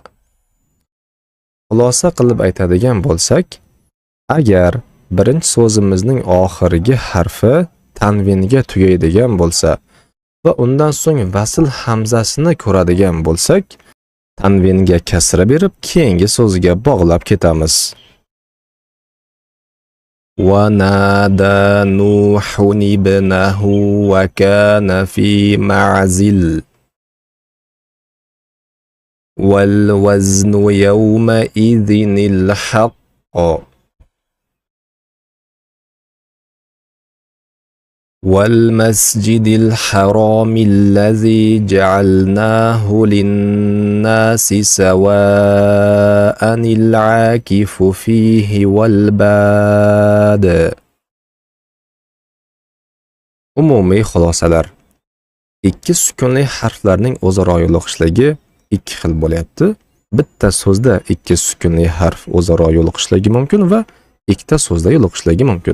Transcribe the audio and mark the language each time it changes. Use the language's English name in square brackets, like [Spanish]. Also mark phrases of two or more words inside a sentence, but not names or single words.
[Uzbek] Xulosa qilib aytadigan bo'lsak, agar birinchi so'zimizning oxirgi harfi tanvinga tugaydigan bo'lsa va undan so'ng vasl hamzasini ko'radigan bo'lsak, tanvinga kasra berib keyingi so'zga bog'lab ketamiz. [Arabic] ونادى نوح ابنه وكان في معزل. والوزن يومئذ الحق. والمسجد الحرام الذي جعلناه للناس سواء العاكف فيه والباد. [Uzbek] Umumiy xulosalar. Ikki sukunli harflarning o'zaro yo'liqishligi ikki xil bo'lyapti. Bitta so'zda ikki sukunli harf o'zaro yo'liqishligi mumkin va ikkita so'zda yo'liqishligi mumkin.